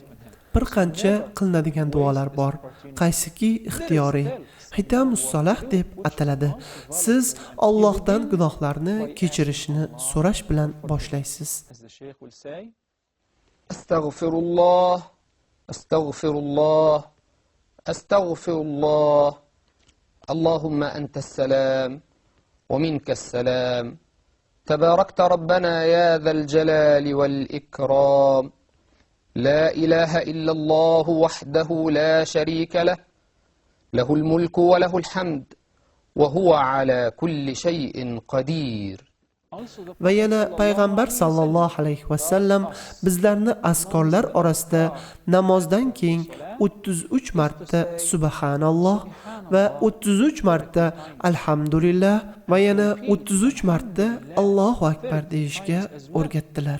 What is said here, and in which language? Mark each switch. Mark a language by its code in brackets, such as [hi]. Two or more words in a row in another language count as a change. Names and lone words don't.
[uz] Bir qancha qilinadigan duolar bor, qaysiki ixtiyoriy, Xitamus Solah deb ataladi. Siz Allohdan gunohlarni kechirishni so'rash bilan boshlaysiz. [ar] أستغفر الله أستغفر الله أستغفر الله. اللهم أنت السلام ومنك السلام. تباركت ربنا يا ذا الجلال والإكرام لا إله إلا الله وحده لا شريك له له الملك وله الحمد وهو على كل شيء قدير. [uz] Va yana payg'ambar [ar] صلى الله عليه وسلم [uz] bizlarni azkorlar orasida namozdan keyin 33 marta subhanalloh va 33 marta alhamdulillah va yana 33 marta [ar] الله أكبر [uz] deyishga o'rgatdilar.